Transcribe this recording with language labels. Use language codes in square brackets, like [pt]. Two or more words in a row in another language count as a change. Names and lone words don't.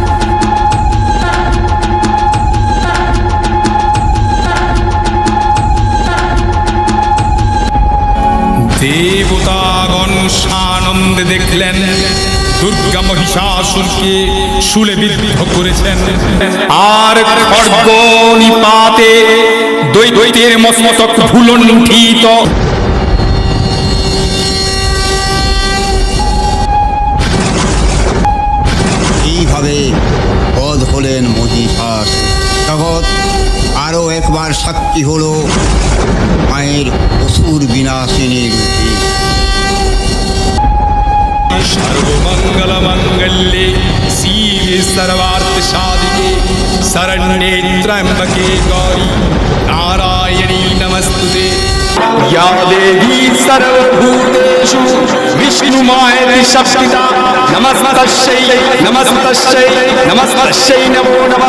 [bn] দেবতাগণ সানন্দে দেখলেন দুর্গা মহিষাসুরকে শূলে বিদ্ধ করেছেন, আর খড়গ নিপাতে দৈত্যের মস্তক ভুলণ্ঠিত। এইভাবে বধ হলেন মহিষাস। জগৎ আরও একবার সাক্ষী হলো মায়ের অসুর বিনাশিনী রূপে। [sa] सर्वमंगल मंगल्ये शिवे सर्वार्थ साधिके शरण्ये त्र्यंबके गौरी नारायणी नमस्तुते। या देवी सर्वभूतेषु विष्णुमायेति शक्तिता नमस्तस्यै नमस्तस्यै नमस्तस्यै नमो नमः।